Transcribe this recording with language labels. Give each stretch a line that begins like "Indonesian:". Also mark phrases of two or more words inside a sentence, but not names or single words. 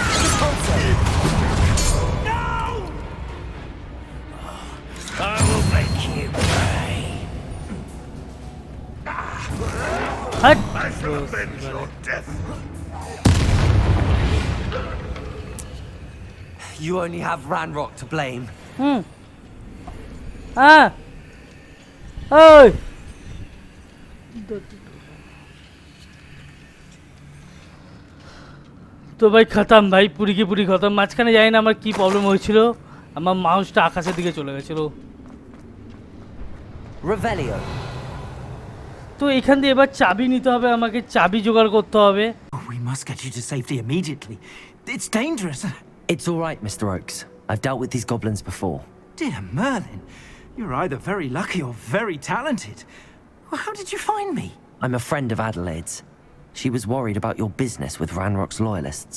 English: I will make you pay.
Hindi: हट।
English: I shall avenge your death. You only have Ranrock to blame.
Hindi: हाँ। ओए।
Bangla: তো ভাই খতম ভাই
Hindi: पूरी की पूरी खतम
Bangla: মাঝখানে জানি না আমার কি প্রবলেম হয়েছিল আমার মাউসটা আকাশের দিকে চলে গেছিল
English: Revelio.
Bangla: তো এখান দিয়ে এবার চাবি নিতে হবে আমাকে চাবি জোগাড় করতে হবে
English: We must get you to safety immediately. It's dangerous. It's all right, Mr. Oakes. I've dealt with these goblins before. Dear Merlin, you're either very lucky or very talented. Well, how did you find me? I'm a friend of Adelaide's. She was worried about your business with Ranrock's loyalists.